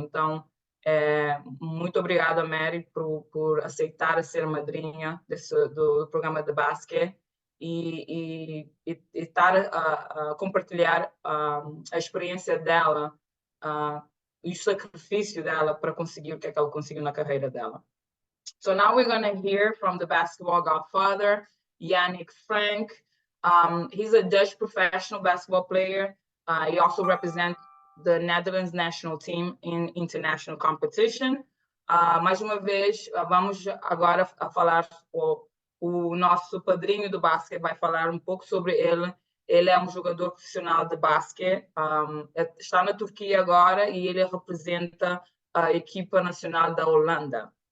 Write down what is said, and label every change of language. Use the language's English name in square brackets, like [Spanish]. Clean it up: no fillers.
[Portuguese] Então, muito obrigada, Mary, por aceitar ser madrinha do programa de basquete e estar a compartilhar a experiência dela e o sacrifício dela para conseguir o que ela conseguiu na carreira dela. [English] So now we're going to hear from the basketball godfather, Yannick Frank. He's a Dutch professional basketball player. He also represents the Netherlands national team in international competition. [Portuguese] Mais uma vez, vamos agora a falar, o nosso padrinho do basquete vai falar um pouco sobre ele. Ele é um jogador profissional de basquete, está na Turquia agora e ele representa a equipa nacional da Holanda.